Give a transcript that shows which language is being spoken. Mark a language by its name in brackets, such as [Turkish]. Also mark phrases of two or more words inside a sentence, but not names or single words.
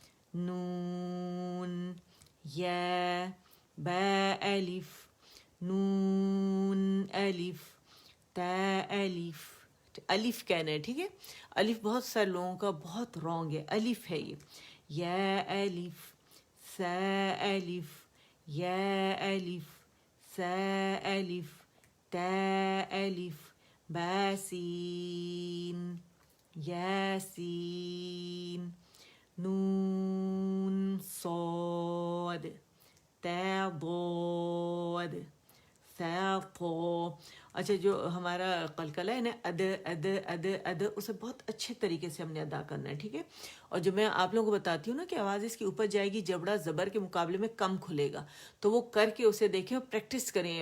[Arabic] نون یا با الف نون الف تا الف. [Urdu] الف کہنا ہے، ٹھیک ہے. الف بہت سارے لوگوں کا بہت رانگ ہے، الف ہے یہ. [Arabic] یا الف، سا الف، یا الف، سا الف، تا الف، با سین، یاسین، نون صاد، تا ضاد، ثا طا. [Urdu] اچھا جو ہمارا قلقلہ ہے نا اد اد اد اد، اسے بہت اچھے طریقے سے ہم نے ادا کرنا ہے، ٹھیک ہے. اور جو میں آپ لوگوں کو بتاتی ہوں نا کہ آواز اس کی اوپر جائے گی، جبڑا زبر کے مقابلے میں کم کھلے گا، تو وہ کر کے اسے دیکھیں اور پریکٹس کریں.